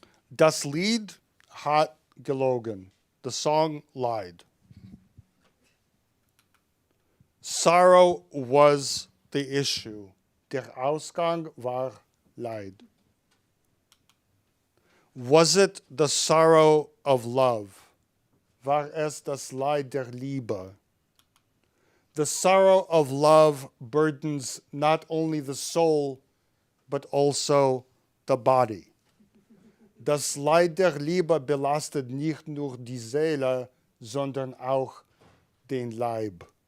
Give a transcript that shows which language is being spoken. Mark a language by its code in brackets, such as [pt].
[de] Das Lied hat gelogen. [en] The song lied. Sorrow was the issue. [de] Der Ausgang war Leid. [en] Was it the sorrow of love? [de] War es das Leid der Liebe? [en] The sorrow of love burdens not only the soul, but also the body. [de] Das Leid der Liebe belastet nicht nur die Seele, sondern auch den Leib.